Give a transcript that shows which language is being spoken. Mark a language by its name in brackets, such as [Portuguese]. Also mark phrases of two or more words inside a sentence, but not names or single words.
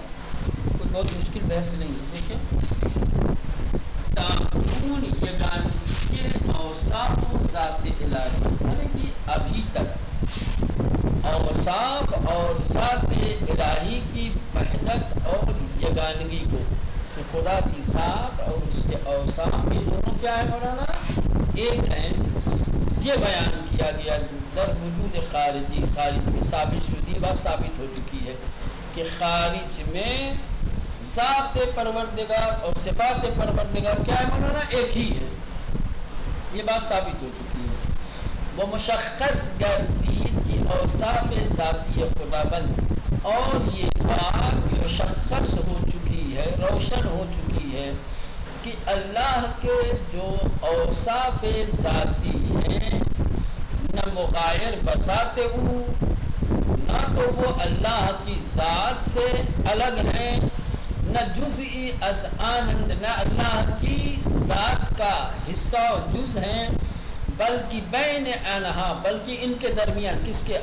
[Urdu] کوئی بہت مشکل بحث نہیں ہے۔ دیکھیں، [Persian] تعین یگانگی [Urdu] کے اوصاف و ذات الہی، یعنی کہ ابھی تک اوصاف اور ذات الہی کی وحدت اور یگانگی کو، کہ خدا کی ذات اور اس کے اوصاف یہ دونوں کیا ہے مولانا؟ ایک ہیں، یہ بیان کیا گیا [Persian] در وجود خارجی۔ [Urdu] خارج میں [Persian] ثابت شدی [Urdu] بات ثابت ہو چکی ہے کہ خارج میں ذات پروردگار اور صفات پروردگار کیا ہے مولانا؟ ایک ہی ہے، یہ بات ثابت ہو چکی ہے۔ [Persian] وہ مشخص گردید کی اوصاف ذاتی خدا بند، [Urdu] اور یہ بات مشخص ہو چکی ہے، روشن ہو چکی ہے کہ اللہ کے جو اوصاف ذاتی ہیں [Persian] نہ مغایر بذات او، [Urdu] نہ تو وہ اللہ کی ذات سے الگ ہیں، [Persian] نہ جزئی از آنند، [Urdu] نہ اللہ کی ذات کا حصہ و جز ہیں، [Persian] بلکہ بین انہا، [Urdu] بلکہ ان کے درمیان، کس کے؟